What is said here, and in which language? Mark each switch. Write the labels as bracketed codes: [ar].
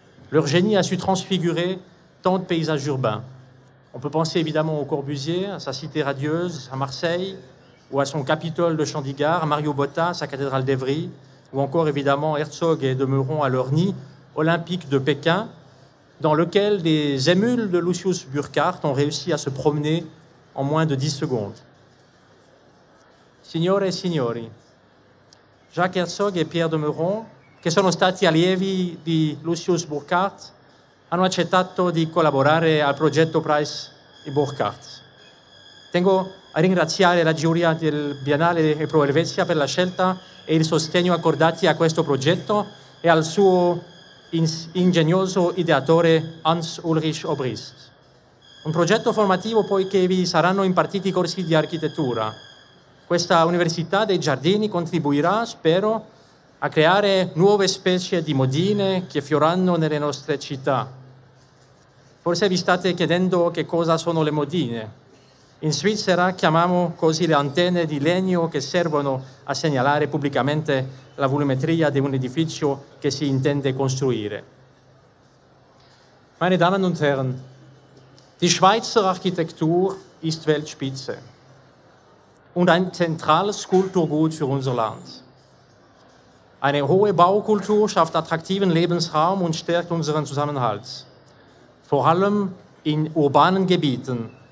[fr] Leur génie a su transfigurer tant de paysages urbains. On peut penser évidemment au Corbusier, à sa cité radieuse, à Marseille, ou à son Capitole de Chandigarh, à Mario Botta, sa cathédrale d'Evry, ou encore évidemment Herzog et de Meuron à leur nid olympique de Pékin, dans lequel des émules de Lucius Burckhardt ont réussi à se promener en moins de 10 secondes. [it] Signore e signori, Jacques Herzog e Pierre de Meuron, che sono stati allievi di Lucius Burckhardt, hanno accettato di collaborare al progetto Price di Burckhardt. Tengo a ringraziare la giuria del Biennale Pro Helvetia per la scelta e il sostegno accordati a questo progetto e al suo ingegnoso ideatore Hans Ulrich Obrist. Un progetto formativo poiché vi saranno impartiti corsi di architettura. Questa Università dei Giardini contribuirà, spero, a creare nuove specie di modine che fioranno nelle nostre città. Forse vi state chiedendo che cosa sono le modine. In Svizzera chiamiamo così le antenne di legno che servono a segnalare pubblicamente la volumetria di un edificio che si intende costruire. [de] Meine Damen und Herren, die Schweizer Architektur ist Weltspitze und ein zentrales Kulturgut für unser Land. Eine hohe Baukultur schafft attraktiven Lebensraum und stärkt unseren Zusammenhalt, vor allem in urbanen Gebieten.